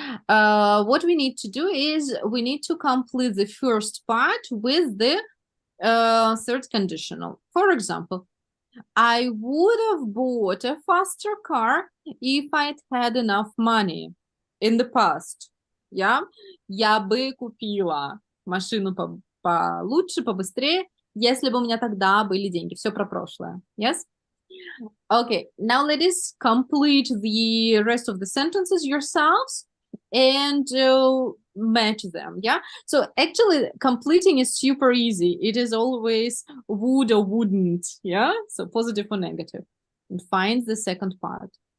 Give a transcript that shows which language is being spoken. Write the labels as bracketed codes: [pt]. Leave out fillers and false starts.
[en] What we need to do is we need to complete the first part with the third conditional. For example, I would have bought a faster car if I'd had enough money in the past. Yeah? [ru] Я бы купила машину получше, побыстрее, если бы у меня тогда были деньги. Все про прошлое. Yes? [en] Okay, now ladies, complete the rest of the sentences yourselves and match them. Yeah, so actually completing is super easy. It is always would or wouldn't. Yeah, so positive or negative, and find the second part.